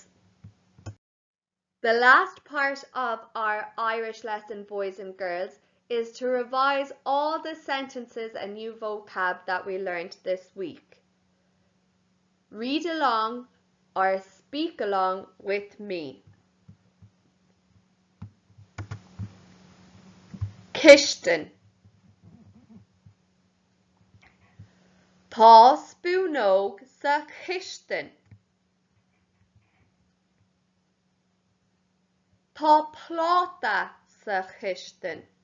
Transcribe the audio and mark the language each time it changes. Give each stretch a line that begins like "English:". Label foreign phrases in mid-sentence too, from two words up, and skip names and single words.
English: The last part of our Irish lesson, boys and girls, is to revise all the sentences and new vocab that we learned this week. Read along or speak along with me.
Irish: Kishtin. Tá spúnóg sa kishtin. Tá pláta sa kishtin.